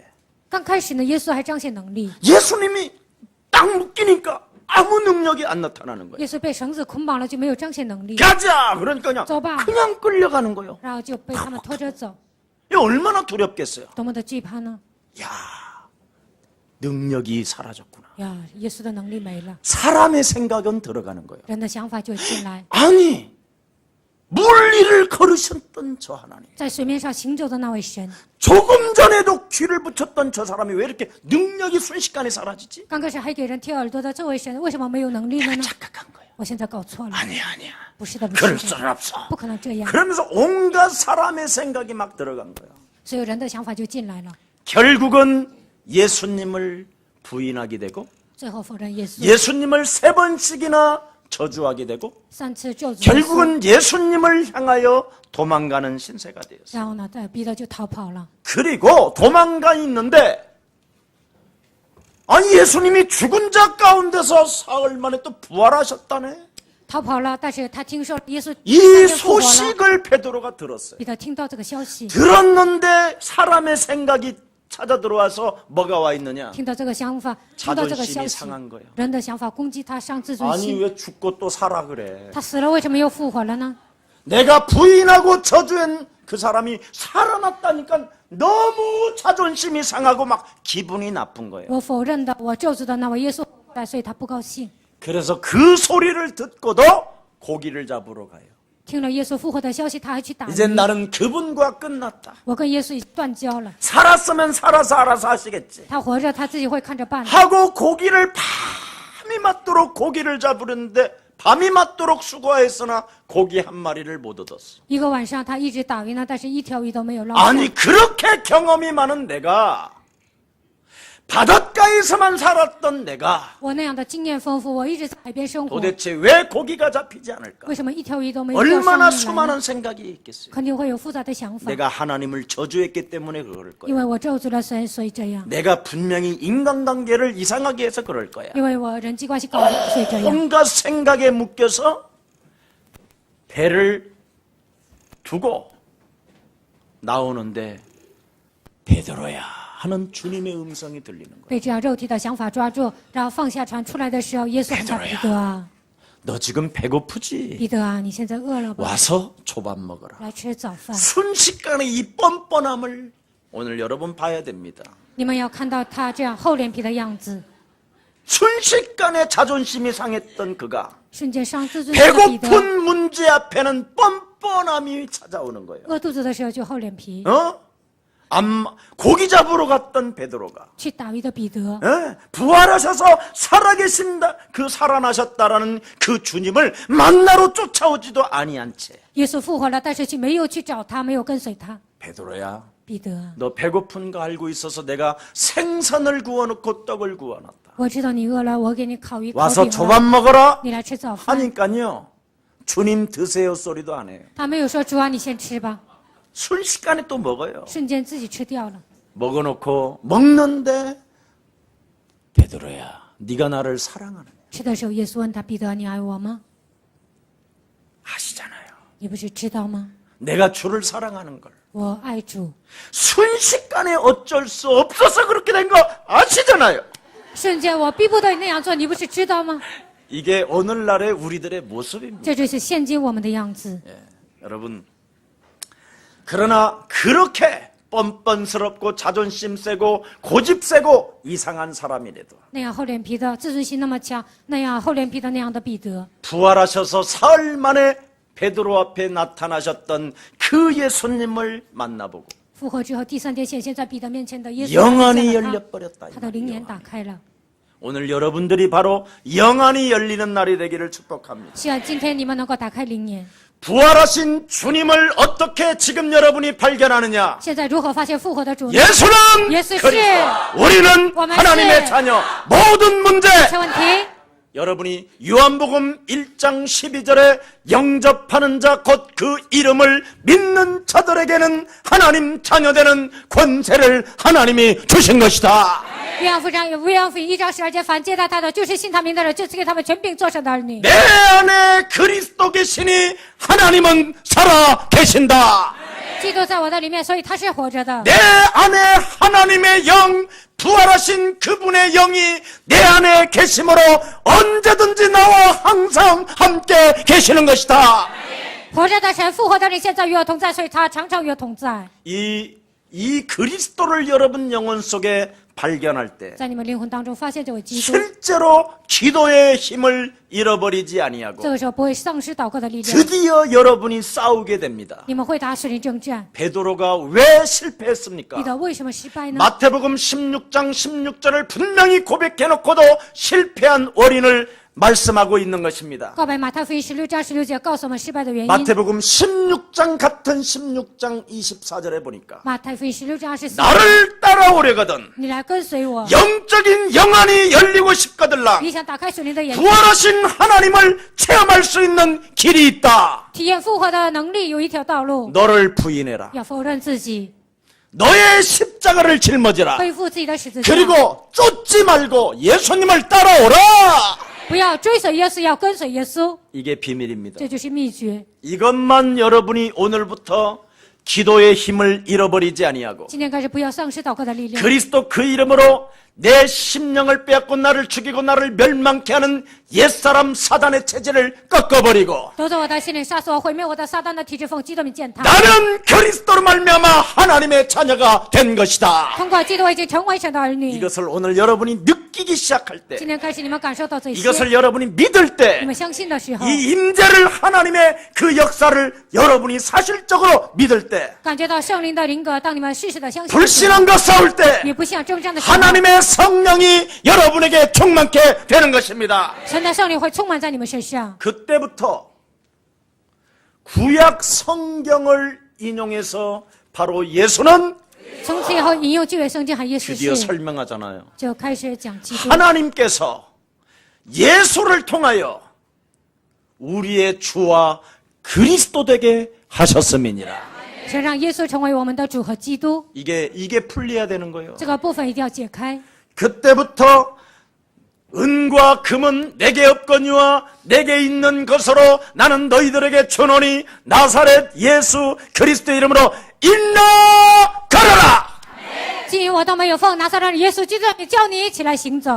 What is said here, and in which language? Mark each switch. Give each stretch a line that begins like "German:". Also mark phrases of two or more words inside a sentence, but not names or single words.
Chinese: 刚开始呢，耶稣还彰显能力。
Korean: 예수님이 딱 묶이니까 아무 능력이 안 나타나는 거예요.
Chinese: 耶稣被绳子捆绑了，就没有彰显能力，
Korean: 가자! 그러니까
Chinese: 走吧。
Korean: 그냥 끌려가는 거예요.
Chinese: 然后就被他们拖着走，
Korean: 이 얼마나 두렵겠어요.
Chinese: 多么的惧怕呢？
Korean: 야, 능력이 사라졌구나.
Chinese: 呀，耶稣的能力没了，
Korean: 사람의 생각은 들어가는 거예요.
Chinese: 人的想法就进来。
Korean: 아니, 물 위를 걸으셨던 저 하나님.
Chinese: 在水面上行走的那位神，
Korean: 조금 전에도 귀를 붙였던 저 사람이 왜 이렇게 능력이 순식간에 사라지지?
Chinese: 刚开始还给人贴耳朵的这位神，为什么没有能力了
Korean: 내가
Chinese: 呢？
Korean: 착각한 거예요.
Chinese: 我现在搞错了，
Korean: 아니야.
Chinese: 不是的，不
Korean: 그럴
Chinese: 是的，
Korean: 수는 없어.
Chinese: 不可能这样。
Korean: 그러면서 온갖 사람의 생각이 막 들어간 거예요.
Chinese: 所有人的想法就进来了，
Korean: 결국은 예수님을 부인하게 되고
Chinese: 最后否认耶稣，
Korean: 예수님을 3번씩이나 저주하게 되고
Chinese: 3 次咒诅耶稣，
Korean: 결국은 예수님을 향하여 도망가는 신세가 되었어요.
Chinese: 然后呢，彼得就逃跑了。
Korean: 그리고 도망가 있는데 아니 예수님이 죽은 자 가운데서 사흘 만에 또 부활하셨다네.
Chinese: 逃跑了，但是他听说耶稣
Korean: 이
Chinese: 第三天复活了，
Korean: 소식을 베드로가 들었어요.
Chinese: 彼得听到这个消息，
Korean: 들었는데 사람의 생각이 찾아 들어와서 뭐가 와 있느냐?
Chinese: 听到这个想法，听到这个消
Korean: 자존심이
Chinese: 息，
Korean: 상한 거예요.
Chinese: 人的想法攻击他，伤自尊
Korean: 아니
Chinese: 心。
Korean: 왜 죽고 또 살아 그래?
Chinese: 他死了，为什么又复活了呢？
Korean: 내가 부인하고 저주한 그 사람이 살아났다니까 너무 자존심이 상하고 막 기분이 나쁜 거예요.
Chinese: 我否认的，我咒诅的那位耶稣复活了，所以他不高兴。
Korean: 그래서 그 소리를 듣고도 고기를 잡으러 가요.
Chinese: 听了耶稣复活的消息，他还去打鱼。
Korean: 이제 나는 그분과 끝났다.
Chinese: 我跟耶稣已经断交了，
Korean: 살았으면 살아서 알아서 하시겠지.
Chinese: 他活着他自己会看着办的。
Korean: 하고 고기를 밤이 맞도록 고기를 잡으려는데 밤이 맞도록 수고했으나 고기 한 마리를 못 얻었어.
Chinese: 一个晚上他一直打鱼呢，但是一条鱼都没有捞上。
Korean: 아니 그렇게 경험이 많은 내가 바닷가에서만 살았던 내가
Chinese: 我那样的经验丰富，我一直在海边生活，
Korean: 도대체 왜 고기가 잡히지 않을까?
Chinese: 为什么一条鱼都没有钓上
Korean: 얼마나
Chinese: 来呢？
Korean: 수많은 생각이 있겠어요.
Chinese: 肯定会有复杂的想法，
Korean: 내가 하나님을 저주했기 때문에 그럴
Chinese: 因
Korean: 거야.
Chinese: 为我咒诅了神，所以这样；
Korean: 내가 분명히 인간관계를 이상하게 해서 그럴 거야.
Chinese: 因为我人际关系搞得所以这样。
Korean: 온갖 생각에 묶여서 배를 두고 나오는데 베드로야 하는 주님의 음성이 들리는 거야.
Chinese: 被这样肉体的想法抓住，然后放下船出来的时候，耶稣喊他彼得啊，
Korean: 너 지금 배고프지?
Chinese: 彼得啊，你现在饿了吧？
Korean: 와서 초밥 먹어라.
Chinese: 来吃早饭。
Korean: 순식간에 이 뻔뻔함을 오늘 여러분 봐야 됩니다.
Chinese: 你们要看到他这样厚脸皮的样子，
Korean: 순식간에 자존심이 상했던 그가
Chinese: 瞬间伤自尊心的彼得，
Korean: 배고픈 문제 앞에는 뻔뻔함이 찾아오는 거예요.
Chinese: 饿肚子的时候就厚脸皮，
Korean: 고기 잡으러 갔던 베드로가
Chinese: 去打鱼的彼得，
Korean: 부활하셔서 살아계신다, 그 살아나셨다라는 그 주님을 만나러 쫓아오지도 아니한 채
Chinese: 耶稣复活了，但是却没有去找他，没有跟随他。
Korean: 베드로야,
Chinese: 彼得，
Korean: 너 배고픈 거 알고 있어서 내가 생선을 구워놓고 떡을 구워놨다.
Chinese: 我知道你饿了，我给你烤鱼烤
Korean: 와서
Chinese: 饼
Korean: 초밥
Chinese: 了，
Korean: 먹어라
Chinese: 你来吃早饭。
Korean: 하니까요, 주님 드세요 소리도 안 해요.
Chinese: 他没有说主啊，你先吃吧，
Korean: 순식간에 또 먹어요.
Chinese: 瞬间自己吃掉了。
Korean: 먹어놓고 먹는데 베드로야, 네가 나를 사랑하느냐?
Chinese: 吃的时候，耶稣问他：“彼得，你爱我吗？
Korean: 아시잖아요.
Chinese: 你不是知道吗？
Korean: 내가 주를 사랑하는 걸.
Chinese: 我爱主。
Korean: 순식간에 어쩔 수 없어서 그렇게 된 거 아시잖아요.
Chinese: 瞬间我逼不得你那样做，你不是知道吗？
Korean: 이게 오늘날의 우리들의 모습입니다.
Chinese: 这就是现今我们的样子。
Korean: 여러분, 그러나 그렇게 뻔뻔스럽고 자존심 세고 고집 세고 이상한 사람이라도
Chinese: 那样厚脸皮的，自尊心那么强，那样厚脸皮的那样的彼得，
Korean: 부활하셔서 사흘 만에 베드로 앞에 나타나셨던 그 예수님을 만나보고
Chinese: 复活之后第三天显现在彼得面前的耶稣，
Korean: 영안이
Chinese: 看见了
Korean: 열려버렸다.
Chinese: 他的灵眼打开了。
Korean: 오늘 여러분들이 바로 영안이 열리는 날이 되기를 축복합니다.
Chinese: 希望今天你们能够打开灵眼。
Korean: 부활하신 주님을 어떻게 지금 여러분이 발견하느냐?
Chinese: 现在如何发现复活的主呢？
Korean: 예수는
Chinese: 耶稣是
Korean: 그리스도. 우리는
Chinese: 我们是
Korean: 하나님의 자녀. 모든 문제
Chinese: 这问题，
Korean: 여러분이 요한복음 1장 12절에 영접하는 자 곧 그 이름을 믿는 자들에게는 하나님 자녀되는 권세를 하나님이 주신 것이다.
Chinese: 约翰福音1章12节，凡接待他的，就是信他名的人，就赐给他们权柄做神的儿女。
Korean: 내 안에 그리스도 계시니 하나님은 살아 계신다.
Chinese: 基督在我的里面，所以他是活着的。
Korean: 내 안에 하나님의 영, 부활하신 그분의 영이 내 안에 계심으로 언제든지 나와 항상 함께 계시는 것이다.
Chinese: 活着的神，复活的灵，现在与我同在，所以他常常与我同在。
Korean: 이 그리스도를 여러분 영혼 속에 발견할 때
Chinese: 在你们灵魂当中发现这位基督，
Korean: 실제로 기도의 힘을 잃어버리지 아니하고
Chinese: 这个时候不会丧失祷告的力量，
Korean: 드디어 여러분이 싸우게 됩니다.
Chinese: 你们会打属灵征战。
Korean: 베드로가 왜 실패했습니까?
Chinese: 彼得为什么失败呢？
Korean: 마태복음 16장 16절을 분명히 고백해놓고도 실패한 원인을 말씀하고 있는 것입니다.
Chinese: 告白马太福音16章16节告诉我们失败的原因。
Korean: 마태복음 16장 같은 16장 24절에 보니까
Chinese: 马太福音16章24节，
Korean: 나를 따라오려거든
Chinese: 你来跟随我，
Korean: 영적인 영안이 열리고 싶거들라
Chinese: 你想打开属灵的眼睛，
Korean: 부활하신 하나님을 체험할 수 있는 길이 있다.
Chinese: 体验复活的能力，有一条道路，
Korean: 너를 부인해라.
Chinese: 要否认自己，
Korean: 너의 십자가를 짊어지라.
Chinese: 背负自己的十字架，
Korean: 그리고 쫓지 말고 예수님을 따라오라.
Chinese: 不要追随耶稣，要跟随耶稣，
Korean: 이게 비밀입니다.
Chinese: 这就是秘诀。
Korean: 이것만 여러분이 오늘부터 기도의 힘을 잃어버리지 아니하고
Chinese: 今天开始，不要丧失祷告的力量。
Korean: 그리스도 그 이름으로 내 심령을 빼앗고 나를 죽이고 나를 멸망케 하는 옛사람 사단의 체질을 꺾어버리고
Chinese: 夺走我的心灵，杀死我，毁灭我的撒旦的体制，奉基督名践踏。
Korean: 나는 그리스도로 말미암아 하나님의 자녀가 된 것이다.
Chinese: 通过基督，我已经成为神的儿女。
Korean: 이것을 오늘 여러분이 느끼기 시작할 때
Chinese: 今天开始，你们感受到这些，
Korean: 이것을 여러분이 믿을
Chinese: 你
Korean: 때
Chinese: 们相信的时候，
Korean: 이 임재를 하나님의 그 역사를 여러분이 사실적으로 믿을 때
Chinese: 感觉到圣灵的灵格，当你们事实的相信的时候，
Korean: 불신앙과 싸울 때
Chinese: 与不信仰征战的时候，
Korean: 하나님의 성령이 여러분에게 충만케 되는 것입니다.
Chinese: 神的圣灵会充满在你们身上。
Korean: 그때부터 구약 성경을 인용해서 바로 예수는
Chinese: 从此以后，引用旧约圣经和耶稣
Korean: 드디어
Chinese: 是，
Korean: 설명하잖아요.
Chinese: 就开始讲基督。
Korean: 하나님께서 예수를 통하여 우리의 주와 그리스도 되게 하셨음이니라.
Chinese: 神让耶稣成为我们的主和基督，
Korean: 이게 풀려야 되는 거예요.
Chinese: 这个部分一定要解开。
Korean: 그때부터 은과 금은 내게 없거니와 내게 있는 것으로 나는 너희들에게 주노니 나사렛 예수 그리스도 이름으로 일어나 걸어라.
Chinese: 基于我都没有奉拿撒勒耶稣基督的名叫你起来行走。